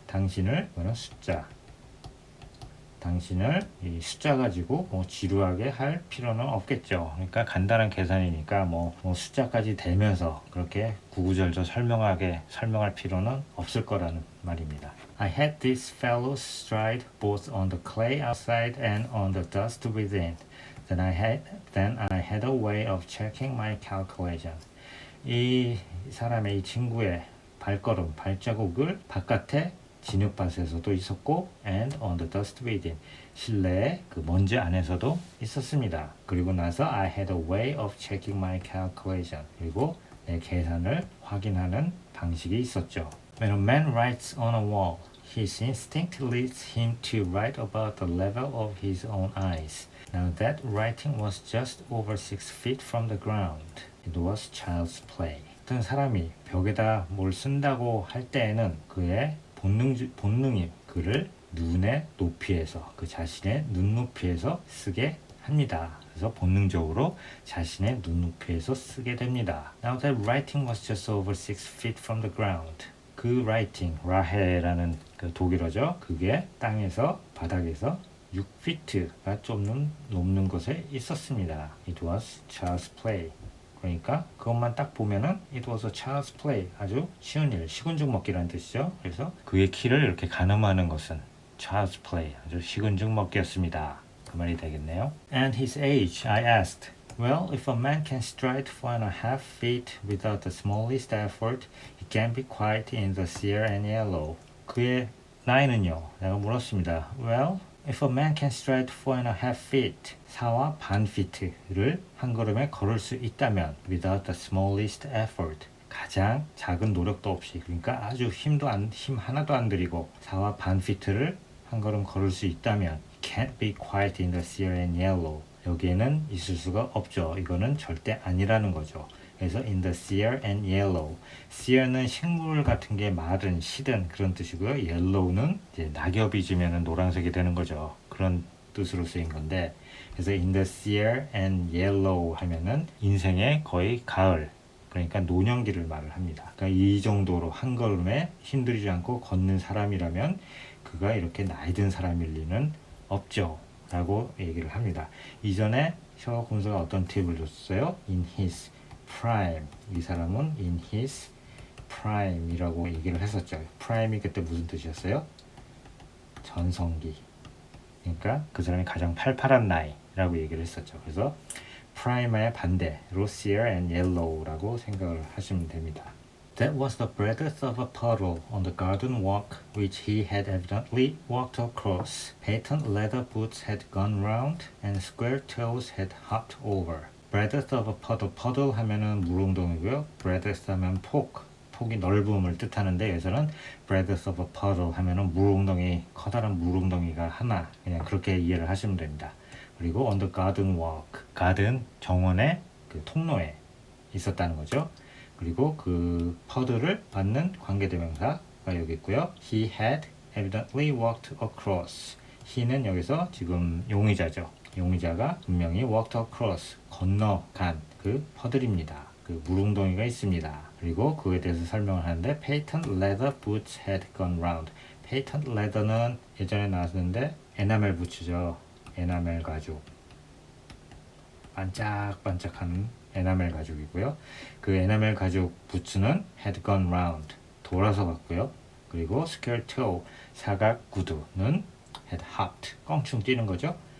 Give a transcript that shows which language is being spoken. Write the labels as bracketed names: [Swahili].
[Korean] 당신을 이거는 숫자 당신을 이 숫자 가지고 뭐 지루하게 할 필요는 없겠죠. 그러니까 간단한 계산이니까 뭐 숫자까지 대면서 그렇게 구구절절 설명할 필요는 없을 거라는 말입니다. [English] I had this fellow's stride both on the clay outside and on the dust within. Then I had a way of checking my calculation. [Korean] 이 사람의 이 친구의 발자국을 바깥에 진흙밭에서도 있었고 [English] and on the dust within [Korean] 실내의 그 먼지 안에서도 있었습니다. 그리고 나서 [English] I had a way of checking my calculation [Korean] 그리고 내 계산을 확인하는 방식이 있었죠. [English] When a man writes on a wall, his instinct leads him to write about the level of his own eyes. Now that writing was just over 6 feet from the ground. It was child's play. [Korean] 어떤 사람이 벽에다 뭘 쓴다고 할 때에는 그의 본능이 그를 눈의 높이에서 그 자신의 눈높이에서 쓰게 합니다. 그래서 본능적으로 자신의 눈높이에서 쓰게 됩니다. [English] Now that writing was just over 6 feet from the ground. [Korean] 그 writing, 라헤라는 그 독일어죠. 그게 땅에서 바닥에서 6피트가 좀 넘는 곳에 있었습니다. [English] It was child's play. [Korean] 그러니까 그것만 딱 보면은 [English] It was a child's play. [Korean] 아주 쉬운 일, 시군죽 먹기라는 뜻이죠. 그래서 그의 키를 이렇게 가늠하는 것은 child's play, 아주 시군죽 먹기였습니다. 그 말이 되겠네요. [English] And his age, I asked. Well, if a man can stride 4.5 feet without the smallest effort, he can be quiet in the sere and yellow. [Korean] 그의 나이는요? 내가 물었습니다. [English] Well, if a man can stride 4.5 feet, [Korean] 4와 반 피트를 한 걸음에 걸을 수 있다면, [English] without the smallest effort, [Korean] 가장 작은 노력도 없이, 그러니까 아주 힘 하나도 안 들이고 4와 반 피트를 한 걸음 걸을 수 있다면, [English] can't be quiet in the sere and yellow. [Korean] 여기에는 있을 수가 없죠. 이거는 절대 아니라는 거죠. 그래서 [English] in the sere and yellow. [Korean] sere는 식물 같은 게 마른, 시든 그런 뜻이고요. yellow는 이제 낙엽이 지면은 노란색이 되는 거죠. 그런 뜻으로 쓰인 건데, 그래서 [English] in the sere and yellow [Korean] 하면은 인생의 거의 가을, 그러니까 노년기를 말을 합니다. 그러니까 이 정도로 한 걸음에 힘들이지 않고 걷는 사람이라면 그가 이렇게 나이 든 사람일 리는 없죠. 라고 얘기를 합니다. 이전에 셔록 홈즈가 어떤 팁을 줬어요? [English] In his prime. [Korean] 이 사람은 [English] in his prime [Korean] 이라고 얘기를 했었죠. prime이 그때 무슨 뜻이었어요? 전성기. 그러니까 그 사람이 가장 팔팔한 나이라고 얘기를 했었죠. 그래서 prime의 반대로 [English] sere and yellow [Korean] 라고 생각을 하시면 됩니다. [English] That was the breadth of a puddle on the garden walk which he had evidently walked across. Patent leather boots had gone round and square toes had hopped over. breadth of a puddle, [Korean] puddle 하면은 물웅덩이고요. breadth 하면 폭이 넓음을 뜻하는데 여기서는 [English] breadth of a puddle [Korean] 하면은 물웅덩이, 커다란 물웅덩이가 하나, 그냥 그렇게 이해를 하시면 됩니다. 그리고 [English] on the garden walk, [Korean] garden 정원의 그 통로에 있었다는 거죠. 그리고 그 퍼드를 받는 관계대명사가 여기 있고요. [English] He had evidently walked across. [Korean] he는 여기서 지금 용의자죠. 용의자가 분명히 [English] walked across, [Korean] 건너간 그 퍼들입니다. 그 물웅덩이가 있습니다. 그리고 그에 대해서 설명을 하는데 [English] patent leather boots had gone round. [Korean] patent leather는 예전에 나왔는데 에나멜 부츠죠. 에나멜 가죽. 반짝반짝한 에나멜 가죽이고요. 그 에나멜 가죽 부츠는 [English] had gone round, [Korean] 돌아서 갔고요. 그리고 square toe, 사각 구두는 [English] had hopped, [Korean] 껑충 뛰는 거죠.